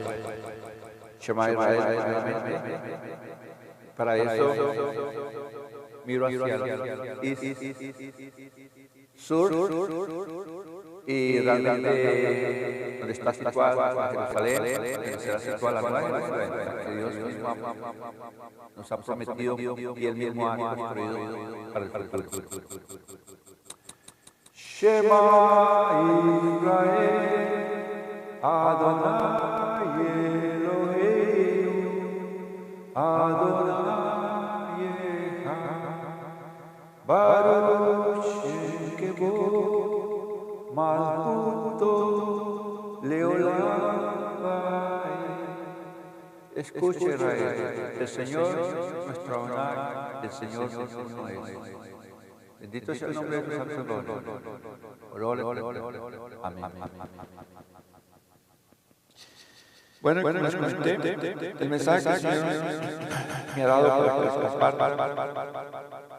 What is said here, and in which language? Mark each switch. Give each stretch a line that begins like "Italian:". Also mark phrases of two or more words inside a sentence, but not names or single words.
Hebrew: שמע ישראל,
Spanish: para eso miro hacia el sur y realmente donde está situada Jerusalén, será situada la nueva Jerusalén, que Dios mismo nos ha prometido y Él mismo ha construido para el futuro.
Hebrew: שמע ישראל, אדוני אלוהינו, אדוני אחד, ברוך שם כבוד, מלכותו לעולם ועד.
Spanish: Escuche Israel, el Señor nuestro Adonai, el Señor no es. Bendito sea el nombre de tu santo nombre. Amén. Bueno, les comenté el mensaje que el Señor me ha dado para escapar.